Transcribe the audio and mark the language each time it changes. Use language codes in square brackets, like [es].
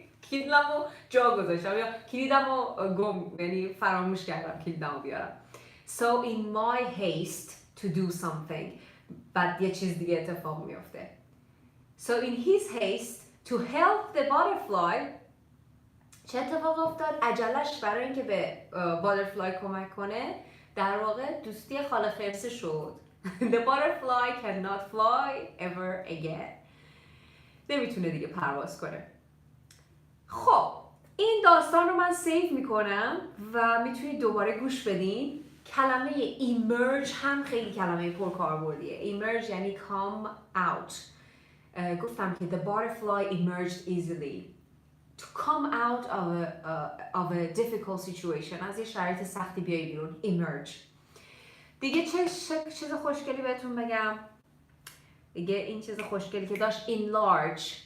[fa] کلیدمو جا گذاشتم یا کلیدمو یعنی فراموش کردم کلیدمو بیارم. [en] So in my haste to do something, بعد یه چیز دیگه اتفاق میفته. [fa] So in his haste to help the butterfly, چه اتفاق افتاد؟ عجلش برای اینکه به باترفلای کمک کنه در واقع دوستی خاله خرسه شد. [en] The butterfly cannot fly ever again. [fa] نمیتونه دیگه پرواز کنه. خب این داستان رو من سیو میکنم و میتونید دوباره گوش بدین. کلمه emerge هم خیلی کلمه پرکاربردیه. [en] emerge یعنی come out. گفتم که the butterfly emerged easily. To come out of a difficult situation. [fa] از یه شرایط سختی بیایی بیرون. [en] emerge. [fa] دیگه چه چیز خوشگلی بهتون بگم؟ دیگه این چیز خوشگلی که داشت enlarge.